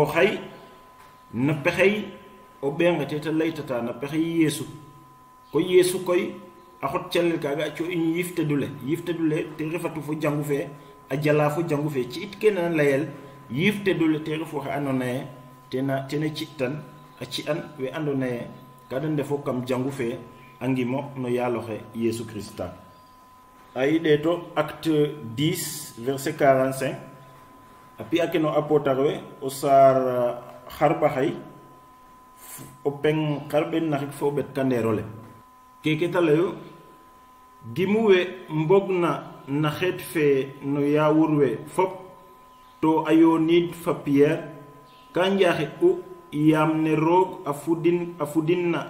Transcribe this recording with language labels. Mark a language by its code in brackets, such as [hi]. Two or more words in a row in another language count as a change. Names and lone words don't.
[snf] xay na pexey o bengate ta laytata na pexey Yesu koy a xot calel kaga co in yifte dule te refatu fo jangu fe a jala fo jangu fe ci it kenan layel yifte dule te refu xa andona tena citan a ci an we andona kada ndefo kam jangu fe angimo no yaloxe Yesu Krista ay deto acte 10 verset 45 api akeno apotarwe o sar xarbaxay o peng xarben naxik fo bet kanderole keke talayo gimuwe mbogna na xet fe no yawurwe fop to ayonid fa Pierre ka njaxit u yam ne roog a fudin na